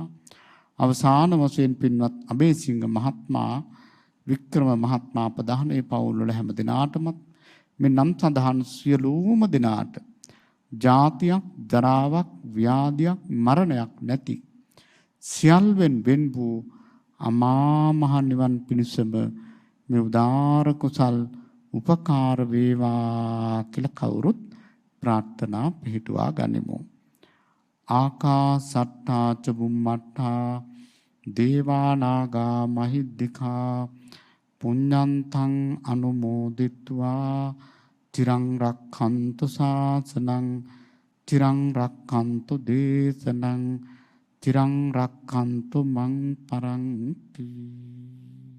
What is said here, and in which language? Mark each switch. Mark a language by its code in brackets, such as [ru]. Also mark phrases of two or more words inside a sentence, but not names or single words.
[si] අවසාන වශයෙන් පින්වත් අබේසිංහ මහත්මයා වික්‍රම මහත්මයා ප්‍රධාන ඒ පවුල් වල හැම දෙනාටම මේ නම් සඳහන් සියලුම දෙනාට ජාතියක් ජරාවක් ව්‍යාධියක් මරණයක් නැති සියල්වෙන් වෙන් වූ අමා මහ නිවන් පිණිසම මේ උදාර කුසල් උපකාර වේවා කියලා කවුරුත් ප්‍රාර්ථනා පිහිටුවා ගනිමු. [pi] ආකාසට්ටා ච බුම්මට්ටා දේවා නාග මහිද්దికා පුඤ්ඤන්තං අනුමෝදිත්වා තිරං රක්ඛන්තු ශාසනං තිරං රක්ඛන්තු දේශනං තිරං රක්ඛන්තු මං පරන්ති.